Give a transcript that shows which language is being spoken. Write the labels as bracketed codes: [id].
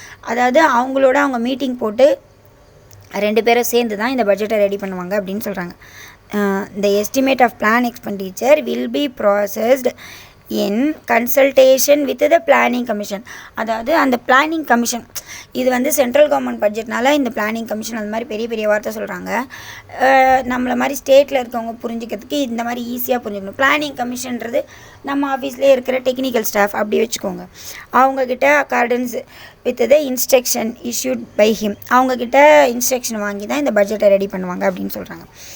[ta] அதாவது அவங்க மீட்டிங் போட்டு 2 பேரும் சேர்ந்து தான் இந்த பட்ஜெட்டை ரெடி பண்ணுவாங்க அப்படின்னு சொல்கிறாங்க. [en] The estimate of plan expenditure will be processed in consultation with the planning commission. [ta] அதாவது அந்த பிளானிங் கமிஷன், இது வந்து சென்ட்ரல் கவர்மெண்ட் பட்ஜெட்னால இந்த பிளானிங் கமிஷன் அந்த மாதிரி பெரிய பெரிய வார்த்தை சொல்கிறாங்க. நம்மளை மாதிரி ஸ்டேட்டில் இருக்கவங்க புரிஞ்சுக்கிறதுக்கு இந்த மாதிரி ஈஸியாக புரிஞ்சுக்கணும். பிளானிங் கமிஷன்றது நம்ம ஆஃபீஸ்லேயே இருக்கிற டெக்னிக்கல் ஸ்டாஃப் அப்படி வச்சுக்கோங்க. அவங்கக்கிட்ட [en] accordance with the instruction issued by him, [ta] அவங்கக்கிட்ட இன்ஸ்ட்ரக்ஷன் வாங்கி தான் இந்த பட்ஜெட்டை ரெடி பண்ணுவாங்க அப்படின்னு சொல்கிறாங்க.